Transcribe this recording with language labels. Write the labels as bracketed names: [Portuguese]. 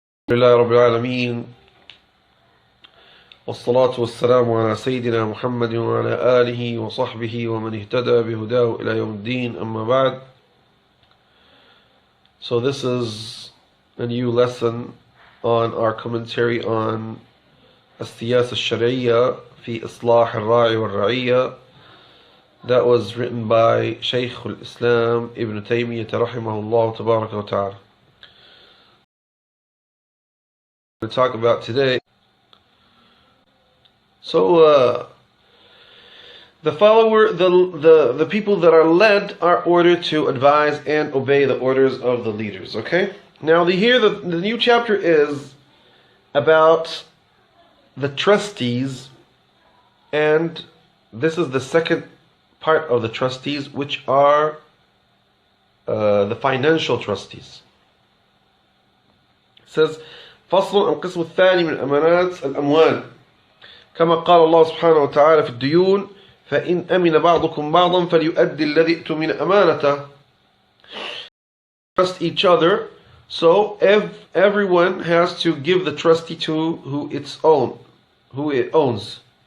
[Arabic] لله رب العالمين، والصلاة والسلام على سيدنا محمد وعلى آله وصحبه ومن اهتدى بهداه إلى يوم الدين. أما بعد. [English] So this is a new lesson on our commentary on السياسة الشرعية في إصلاح الراعي والرعية. That was written by شيخ الإسلام ابن تيمية رحمه الله تبارك وتعالى. To talk about today. So the people that are led are ordered to advise and obey the orders of the leaders. Okay? Now the new chapter is about the trustees, and this is the second part of the trustees, which are the financial trustees. It says [Arabic] فصل القسم الثاني من أمانات الأموال كما قال الله سبحانه وتعالى في الديون فإن أمن بعضكم بعضا فليؤدي الذي اؤتمن أمانته. [English] Trust each other, so everyone has to give the trustee to who it owns.